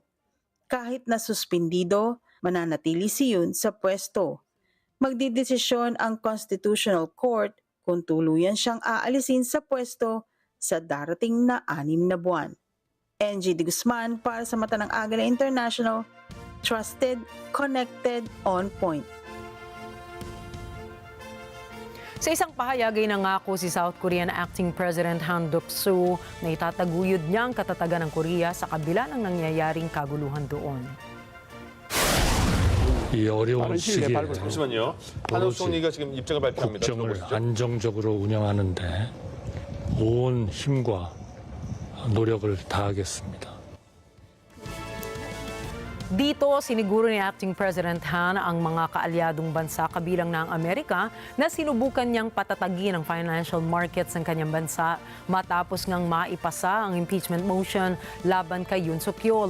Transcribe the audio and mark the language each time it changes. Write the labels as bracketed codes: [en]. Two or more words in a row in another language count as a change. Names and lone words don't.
[tl] Kahit na suspindido, mananatili si Yoon sa pwesto. Magdidesisyon ang Constitutional Court kung tuluyan siyang aalisin sa pwesto sa darating na 6 na buwan. NJ de Guzman para sa Mata ng Agila International, [en] trusted, connected, on point. [tl] Sa isang pahayag ay nangako si [en] South Korean Acting President [tl] Han Duck-soo na itataguyod niya ang katatagan ng Korea sa kabila ng nangyayaring kaguluhan doon. [ko] 이 어려운 시기에 잠시만요. 한국 총리가 지금 입장을 발표합니다. 국정을 안정적으로 운영하는데 온 힘과 노력을 다하겠습니다. [tl] Dito, siniguro ni [en] Acting President [tl] Han ang mga kaalyadong bansa kabilang na ang Amerika na sinubukan niyang patatagin ang [en] financial markets [tl] ng kanyang bansa matapos ngang maipasa ang [en] impeachment motion [tl] laban kay Yoon Suk-yeol.